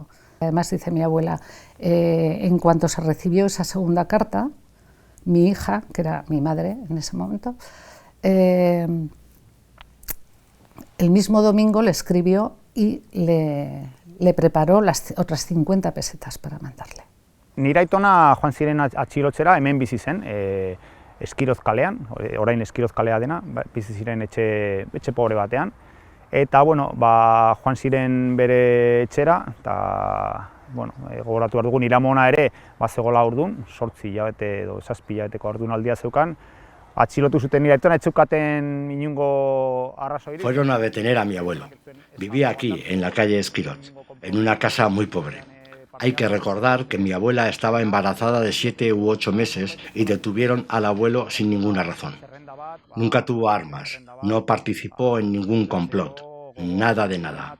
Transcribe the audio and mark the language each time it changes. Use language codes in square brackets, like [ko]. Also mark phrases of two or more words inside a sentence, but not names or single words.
[es] Además, dice mi abuela, en cuanto se recibió esa segunda carta, mi hija, que era mi madre en ese momento, el mismo domingo le escribió y le preparó las otras 50 pesetas para mandarle. [eu] Nire aitona joan ziren atxilotzera, hemen bizi zen, Eskiroz kalean, orain Eskiroz kalea dena, bizi ziren etxe pobre batean. Eta, joan ziren bere etxera, eta, gogoratu behar dugu, nire amona ere, zegoela ordun, 8 hilabete edo 7 hilabeteko ordunaldia zeukan, atxilotu zuten nire aitona, etzukaten inungo arrazoirik. [es] Fueron a detener a mi abuelo. Vivía aquí, en la calle Esquirot, en una casa muy pobre. Hay que recordar que mi abuela estaba embarazada de 7 u 8 meses y detuvieron al abuelo sin ninguna razón. Nunca tuvo armas, no participó en ningún complot, nada de nada.